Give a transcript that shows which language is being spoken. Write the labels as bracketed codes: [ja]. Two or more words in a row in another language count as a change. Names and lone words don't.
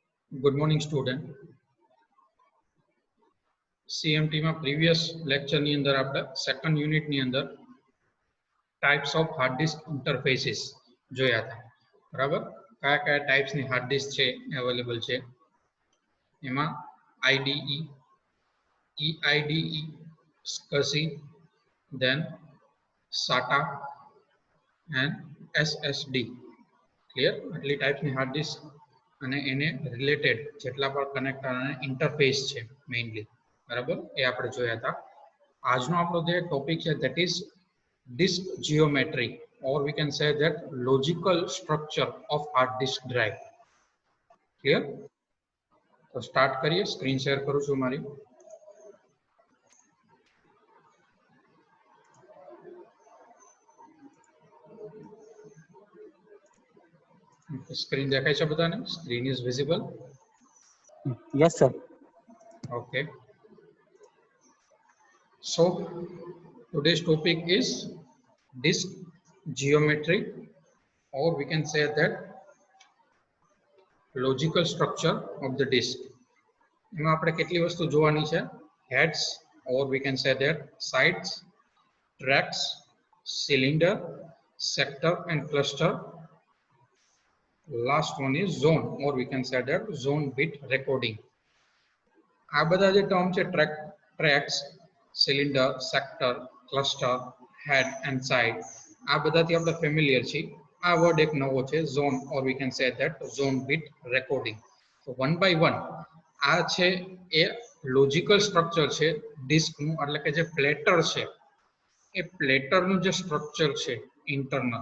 [en] Good morning, student. CMT માં previous lecture [gu] ની અંદર આપણે [en] second unit [gu] ની અંદર [en] types of hard disk interfaces [gu] જોયા હતા. બરાબર? કયા types ની [en] hard disk [gu] છે available છે. [en] એમાં IDE, EIDE, SCSI, then SATA and SSD. [gu] Clear? આટલી types ની hard disk અને એને રિલેટેડ જેટલા પણ કનેક્ટર અને ઇન્ટરફેસ છે મેઇનલી, બરાબર, એ આપણે જોયા હતા. આજનો આપણો જે ટોપિક છે [en] that is disk geometry or we can say that logical structure of hard disk drive. [gu] ક્લિયર? તો સ્ટાર્ટ કરીએ. સ્ક્રીન શેર કરું છું મારી. સ્ક્રીન દેખાય છે બધાને? [en] screen is visible? Yes, sir. Okay. So today's topic is disk geometry, or we can say that logical structure of the disk. [gu] એમાં આપણે કેટલી વસ્તુ જોવાની છે? [en] heads, or we can say that sides, tracks, cylinder, sector and cluster. Last one is zone, or we can say that zone bit recording. [gu] આ બધા જે ટર્મ છે [en] tracks, cylinder, sector, cluster, head and side, [gu] આ બધાથી આપણે ફેમિલિયર છીએ. આ વર્ડ એક નવો છે, [en] zone, or we can say that zone bit recording. [gu] તો [en] one by one [gu] આ છે એ લોજિકલ સ્ટ્રક્ચર છે ડિસ્કનું, એટલે કે જે પ્લેટર છે એ પ્લેટરનું જે સ્ટ્રક્ચર છે ઇન્ટરનલ.